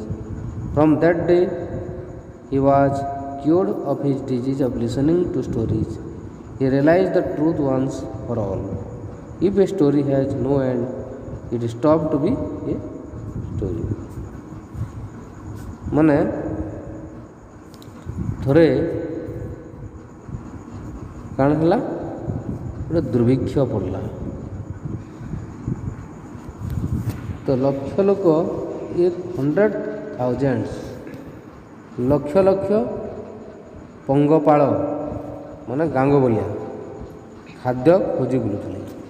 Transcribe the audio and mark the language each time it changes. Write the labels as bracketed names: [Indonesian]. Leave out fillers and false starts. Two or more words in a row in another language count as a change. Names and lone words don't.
[English] From that day, he was cured of his disease of listening to stories. He realized the truth once for all. If a story has no end, it stops to be a story. [Odia] ମାନେ ଥରେ କାଣା ହେଲା, ଗୋଟେ ଦୁର୍ଭିକ୍ଷ ପଡ଼ିଲା। ତ ଲକ୍ଷ ଲୋକ, 100,000 ଲକ୍ଷ ଲକ୍ଷ ପଙ୍ଗପାଳ ମାନେ ଗାଙ୍ଗବଳିଆ ଖାଦ୍ୟ ଖୋଜି ବୁଲୁଥିଲେ।